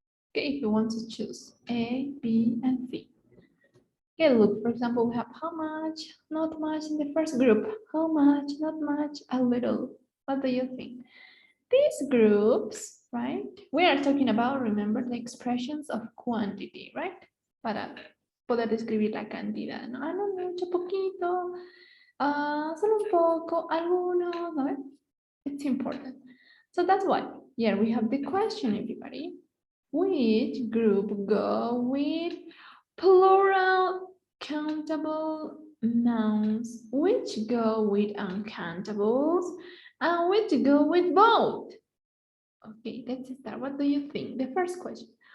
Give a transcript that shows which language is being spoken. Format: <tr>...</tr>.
<en>Okay, if you want to choose A, B, and C. Okay, look, for example, we have how much, not much in the first group. How much, not much, a little. What do you think? These groups, right? We are talking about, remember, the expressions of quantity, right?</en> <es>Para poder describir la cantidad, ¿no? Ah, no, mucho, poquito, solo un poco, algunos, ¿no?</es> <en>It's important. So that's why, here we have the question, everybody. Which group go with plural countable nouns? Which go with uncountables? And which go with both? Okay, let's start. What do you think? The first question.</en>